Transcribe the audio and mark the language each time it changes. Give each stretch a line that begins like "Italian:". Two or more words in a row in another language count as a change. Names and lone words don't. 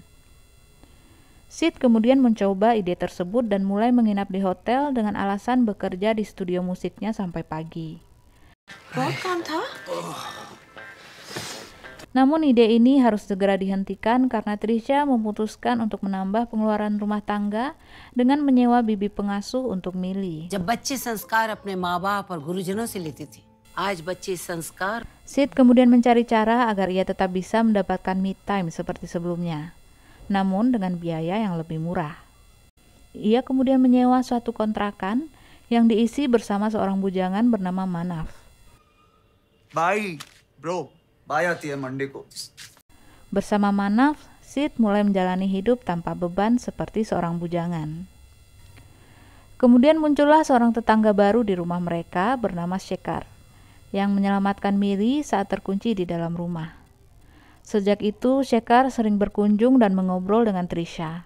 Indonesian: Sid kemudian mencoba ide tersebut dan mulai menginap di hotel dengan alasan bekerja di studio musiknya sampai pagi. Namun ide ini harus segera dihentikan karena Trisha memutuskan untuk menambah pengeluaran rumah tangga dengan menyewa bibi pengasuh untuk Millie.
Hindi: जब बच्चे संस्कार अपने माँ-बाप और गुरुजनों से लेते थे, आज बच्चे संस्कार.
Indonesian: Sid kemudian mencari cara agar ia tetap bisa mendapatkan
English: me time
Indonesian: seperti sebelumnya, namun dengan biaya yang lebih murah. Ia kemudian menyewa suatu kontrakan yang diisi bersama seorang bujangan bernama Manav.
English: Bye, bro. Bye
Hindi: आती है Monday को.
Indonesian: Bersama Manav, Sid mulai menjalani hidup tanpa beban seperti seorang bujangan. Kemudian muncullah seorang tetangga baru di rumah mereka bernama Shekhar, yang menyelamatkan Millie saat terkunci di dalam rumah. Sejak itu, Shekhar sering berkunjung dan mengobrol dengan Trisha.